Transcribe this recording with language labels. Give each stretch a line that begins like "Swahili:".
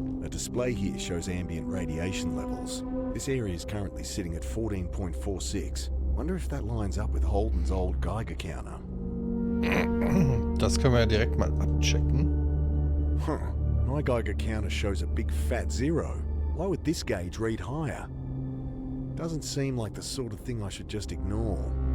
English: Display here shows ambient radiation levels. This area is currently sitting at 14.46. Wonder if that lines up with Holden's old Geiger counter.
German: Das können wir ja direkt mal abchecken.
English: Huh. My Geiger counter shows a big fat 0. Why would this gauge read higher? Doesn't seem like the sort of thing I should just ignore.